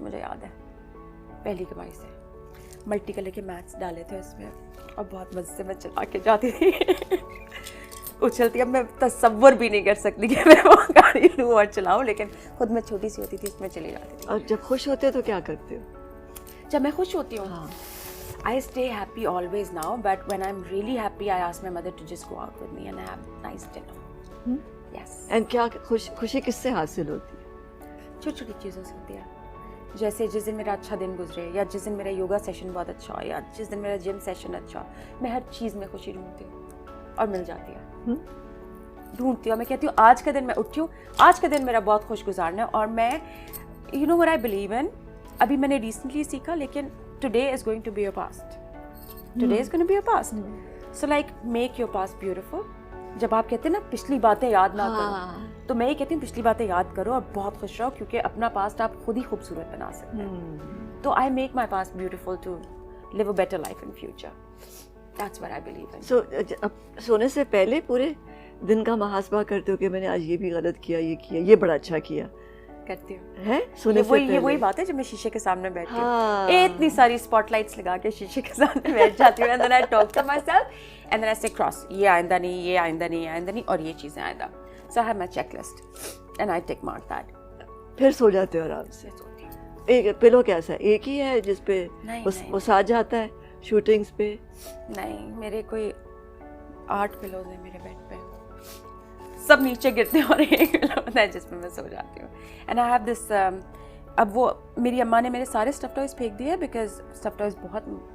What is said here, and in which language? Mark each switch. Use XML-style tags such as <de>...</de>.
<ur>مجھے یاد ہے پہلی کمائی سے. ملٹی کلر کے میٹس ڈالے تھے اس میں اور بہت مزے سے میں چلا کے جاتی تھی اچھلتی. اب میں تصور بھی نہیں کر سکتی کہ میں وہ گاڑی لوں اور چلاؤں لیکن خود میں چھوٹی سی ہوتی تھی اس میں چلی جاتی تھی. اور جب خوش ہوتے تو کیا کرتے ہو؟ جب میں خوش ہوتی ہوں</ur> <en>I stay happy always now, but when I'm really happy, I ask my mother to just go out with me and have nice dinner. Yes.</en> <ur>And کیا خوشی کس سے حاصل ہوتی ہے؟ چھوٹی چھوٹی چیزوں سے ہوتی ہے. جیسے جس دن میرا اچھا دن گزرے یا جس دن میرا یوگا سیشن بہت اچھا ہو یا جس دن میرا جم سیشن اچھا ہو. میں ہر چیز میں خوشی ڈھونڈتی ہوں اور مل جاتی ہے. ڈھونڈتی ہوں. میں کہتی ہوں آج کا دن میں اٹھی ہوں آج کا دن میرا بہت خوش گزارنا ہے. اور میں</ur> <en>you know what I believe in.</en> <ur>ابھی میں نے ریسنٹلی سیکھا لیکن</ur> <en>today is going to be your past. Today is going to be your past. So like make your past beautiful.</en> <ur>جب آپ کہتے ہیں نا پچھلی باتیں یاد نہ کرو تو میں یہ کہتی ہوں پچھلی باتیں یاد کرو اور بہت خوش رہو کیونکہ اپنا پاسٹ آپ خود ہی خوبصورت بنا سکتے ہیں.</ur> <en>تو I make my past beautiful to live a better life in future. That's what I believe in.</en> <ur>So سونے سے پہلے پورے دن کا محاسبہ کرتے ہو کہ میں نے آج یہ بھی غلط کیا یہ کیا یہ بڑا اچھا کیا کرتی ہوں. ہے سونے سے پہلے. یہ وہی بات ہے جب میں شیشے کے سامنے بیٹھتی ہوں اتنی ساری اسپاٹ لائٹس لگا کے شیشے کے سامنے بیٹھ جاتی ہوں.</ur> <en>And then I talk to myself and then I say cross</en> <ur>یہ آئندہ نہیں یہ آئندہ نہیں یہ آئندہ نہیں اور یہ چیزیں آئندہ.</ur> <en>So I have my checklist and I tick mark that.</en> <ur>پھر سو جاتے ہو آرام سے. ایک پلو کیسا ہے ایک ہی ہے جس پہ وہ ساتھ جاتا ہے شوٹنگس پہ؟ نہیں میرے کوئی 8 پلوز ہیں میرے بیڈ پہ. سب نیچے گرتے ہیں اور ایک پلو ہوتا ہے جس میں میں سو جاتی ہوں.</ur> <en>and I have this</en> <ur>اب وہ میری اماں نے میرے سارے اسٹف ٹوائز پھینک دیے بیکاز اسٹف ٹوائز بہت</ur>